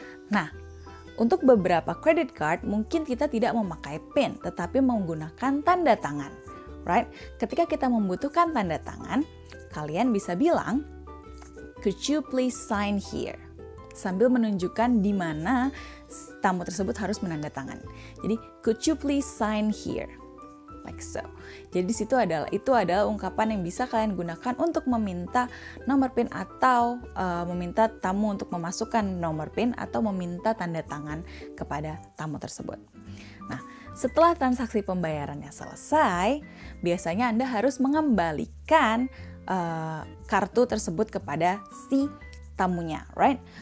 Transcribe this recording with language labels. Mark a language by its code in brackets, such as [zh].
[id] Nah, untuk beberapa credit card mungkin kita tidak memakai PIN tetapi menggunakan tanda tangan, right? Ketika kita membutuhkan tanda tangan, kalian bisa bilang, [en] could you please sign here? [id] Sambil menunjukkan di mana tamu tersebut harus menandatangani. [en] Jadi, could you please sign here? Like so. [id] Jadi itu adalah ungkapan yang bisa kalian gunakan untuk meminta nomor PIN atau meminta tamu untuk memasukkan nomor PIN atau meminta tanda tangan kepada tamu tersebut. Nah, setelah transaksi pembayarannya selesai, biasanya Anda harus mengembalikan kartu tersebut kepada si tamunya, right?